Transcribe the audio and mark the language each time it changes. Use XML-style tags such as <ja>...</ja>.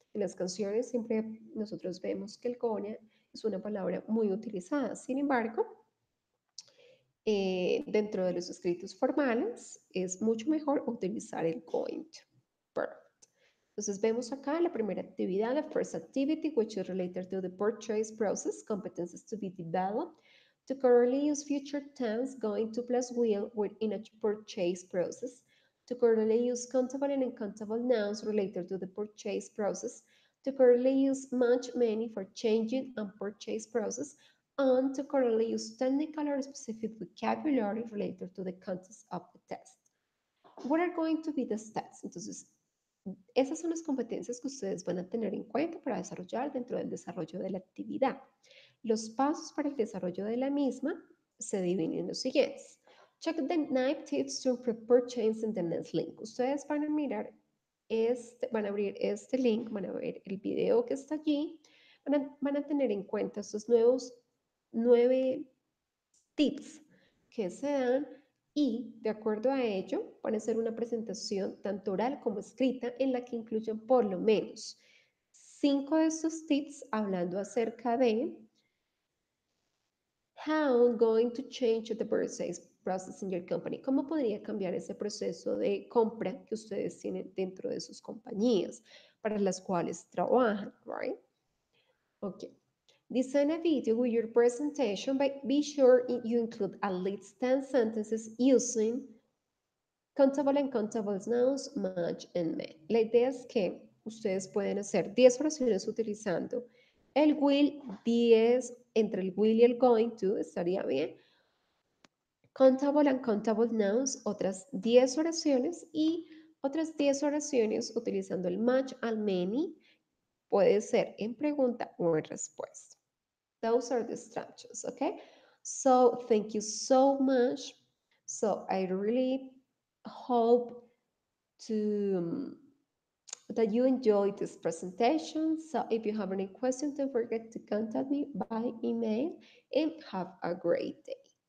<es>En las canciones siempre nosotros vemos que el gonna es una palabra muy utilizada. Sin embargo, dentro de los escritos formales es mucho mejor utilizar el going to.</es> <en>Perfect.</en> <es>Entonces vemos acá la primera actividad, la</es> <en>first activity, which is related to the purchase process, competencies to be developed. To correctly use future tense, going to plus will within a purchase process. To correctly use countable and uncountable nouns related to the purchase process. To correctly use much, many for changing and purchase process, and to correctly use technical or specific vocabulary related to the context of the test. What are going to be the steps?</en> <es>Entonces, esas son las competencias que ustedes van a tener en cuenta para desarrollar dentro del desarrollo de la actividad. Los pasos para el desarrollo de la misma se dividen en los siguientes.</es> <en>Check the 9 tips to improve purchase in the next link.</en> <es>Ustedes van a mirar van a abrir este link, van a ver el video que está allí, van a tener en cuenta estos nuevos 9 tips que se dan y, de acuerdo a ello, van a hacer una presentación tanto oral como escrita en la que incluyen por lo menos 5 de estos tips hablando acerca de</es> <en>how going to change the purchase process in your company.</en> <es>¿Cómo podría cambiar ese proceso de compra que ustedes tienen dentro de sus compañías para las cuales trabajan, right?</es> <en>Okay. Design a video with your presentation, but be sure you include at least 10 sentences using countable and countable nouns, much and may.</en> <es>La idea es que ustedes pueden hacer 10 oraciones utilizando el will, 10 entre el will y el going to, estaría bien.</es> <en>Countable and countable nouns,</en> <es>otras 10 oraciones y otras 10 oraciones utilizando el</es> <en>much and many,</en> <es>puede ser en pregunta o en respuesta.</es> <en>Those are the structures, okay? So thank you so much. So I really hope to that you enjoyed this presentation. So if you have any questions, don't forget to contact me by email and have a great day.</en>